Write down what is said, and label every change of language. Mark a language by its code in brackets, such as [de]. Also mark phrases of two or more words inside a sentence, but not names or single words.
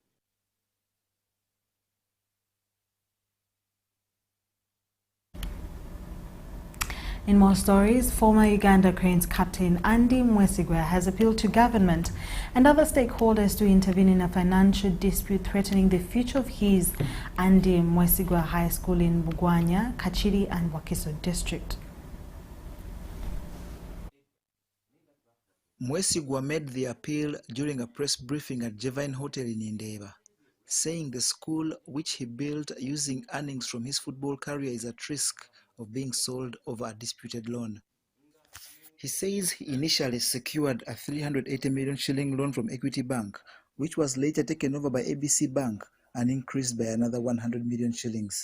[en] In more stories, former Uganda Cranes captain Andy Mwesigwa has appealed to government and other stakeholders to intervene in a financial dispute threatening the future of his Andy Mwesigwa High School in Bugwanya, Kachiri and Wakiso district. Mwesigwa made the appeal during a press briefing at Jevine Hotel in Indeba, saying the school, which he built using earnings from his football career, is at risk of being sold over a disputed loan. He says he initially secured a 380 million shilling loan from Equity Bank, which was later taken over by ABC Bank and increased by another 100 million shillings.